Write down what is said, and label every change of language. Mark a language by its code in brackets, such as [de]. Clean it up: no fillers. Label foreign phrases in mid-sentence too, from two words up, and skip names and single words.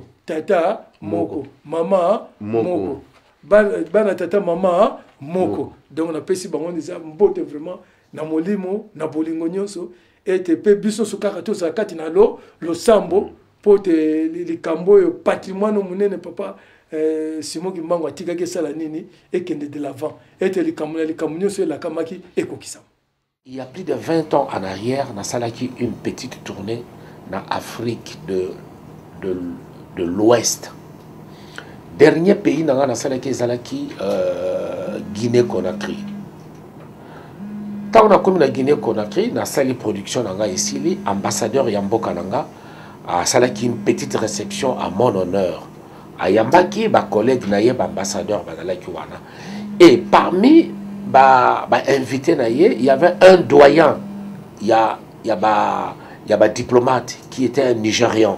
[ln] tata moko mama moko bana tata mama moko donc na pesi bango nisa mbote vraiment na molimo na bolingo nyoso ete pe biso sukaka to sa kati na lo sambo pote likambo yo patrimoine munene papa Simon Kimbangu atikaki sala nini ekende [fr] de l'avant [ln] ete likambo [fr] sur la [ln] kamaki ekokisa. [fr] Il y a plus de 20 ans en arrière, [ln] na salaki [fr] une petite tournée dans Afrique de l'Ouest. Dernier pays [ln] na salaki zalaki Guinée-Conakry. [fr] Quand on a commis la Guinée-Conakry, [ln] na sali [fr] production nanga ici, ambassadeur Yamboka [ln] nanga a salaki [fr] une petite réception à mon honneur. Ayambaki, ma collègue naye, ambassadeur, et parmi invités naye, il y avait un doyen, il y a diplomate qui était un Nigérian.